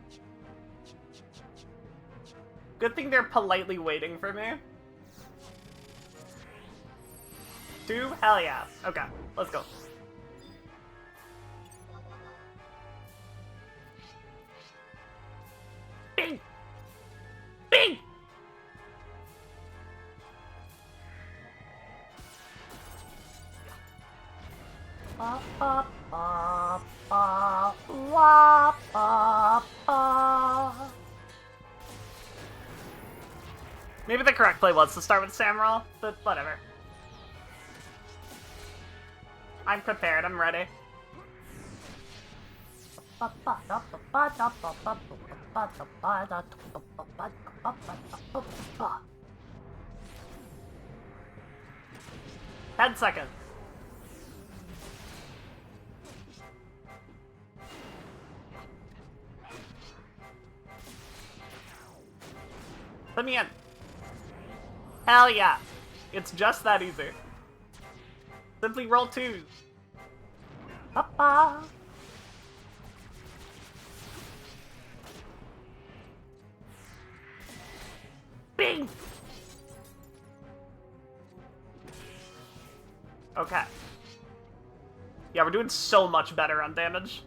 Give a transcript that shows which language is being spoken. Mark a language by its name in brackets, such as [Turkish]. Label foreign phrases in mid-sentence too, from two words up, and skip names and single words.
[English] Good thing they're politely waiting for me. 2? Hell yeah. Okay, let's go. Bing! Bing! Ba, ba, ba, ba, wah, ba, ba. Maybe the correct play was to start with Samuel, but whatever. I'm prepared, I'm ready. Ba, ba, da, ba, ba, da, ba, ba, ba, ba, da, ba, da, ba, ba, ba, ba, ba, ba, ba. 10 seconds. Let me in. Hell yeah. It's just that easy. Simply roll 2s. Ba, ba. Bing! Okay. Yeah, we're doing so much better on damage.